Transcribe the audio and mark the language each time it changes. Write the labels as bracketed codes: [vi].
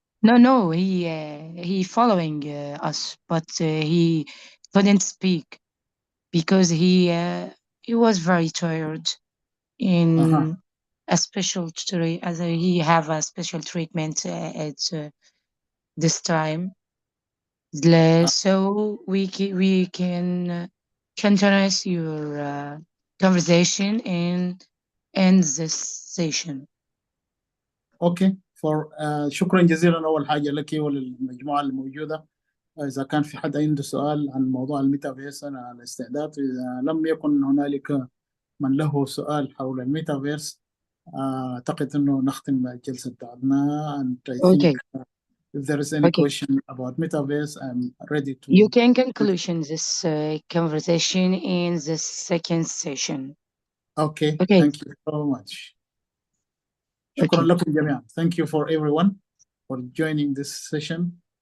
[en] No, he following us, but he couldn't speak because he was very tired in a special as he have a special treatment at this time. So we can continue your conversation and end this session. Okay, [ar] شكرا جزيلا أول حاجة لك وللمجموعة الموجودة. إذا كان في حد عنده سؤال عن موضوع الميتافيرس أنا على استعداد. إذا لم يكن هنالك من له سؤال حول الميتافيرس أعتقد أنه نختم الجلسة بتاعتنا. [en] And I think Okay. if there is any Okay. question about metaverse, I'm ready to. You can conclude this conversation in the second session. Okay. Okay. Thank you so much. [ar] شكرا [en] Okay. [ar] لكم جميعا. [en] Thank you for everyone for joining this session.